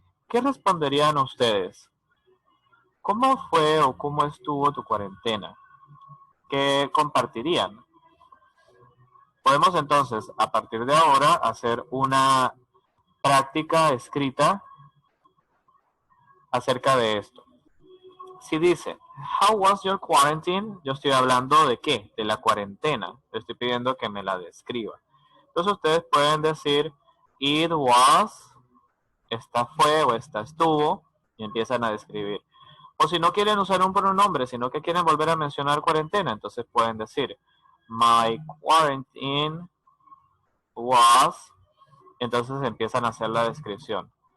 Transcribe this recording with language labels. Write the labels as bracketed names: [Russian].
[Spanish] ¿Qué responderían ustedes? ¿Cómo fue o cómo estuvo tu cuarentena? ¿Qué compartirían? Podemos entonces, a partir de ahora, hacer una práctica escrita acerca de esto. Si dice, [English] how was your quarantine? [Spanish] Yo estoy hablando de qué? De la cuarentena. Le estoy pidiendo que me la describa. Entonces ustedes pueden decir, [English] it was, [Spanish] esta fue o esta estuvo, y empiezan a describir. O si no quieren usar un pronombre, sino que quieren volver a mencionar cuarentena, entonces pueden decir, [English] my quarantine was, [Spanish] entonces empiezan a hacer la descripción.